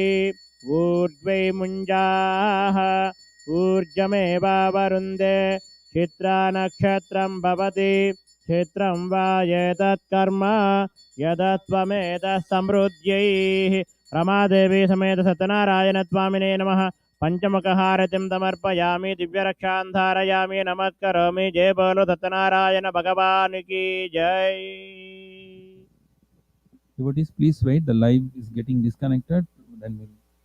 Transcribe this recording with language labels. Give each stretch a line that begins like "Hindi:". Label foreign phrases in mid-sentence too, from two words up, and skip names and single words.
Sanskrit: ऊर्ध्वे मुञ्जाः ऊर्जमेवावरुन्धे चित्रानक्षत्रं भवति. क्षेत्रं वा एतत् कर्म यदत्वमेतः समृद्ध्यैः. रमादेवी समेत सत्यनारायण स्वामिने नमः. पंचमुखहारतिं समर्पयामि. दिव्यरक्षां धारयामि. नमस्करोमि.
Hindi: जय बोलो सत्यनारायण भगवान की जय.
English: Devotees, please wait. The live is getting disconnected. Then we'll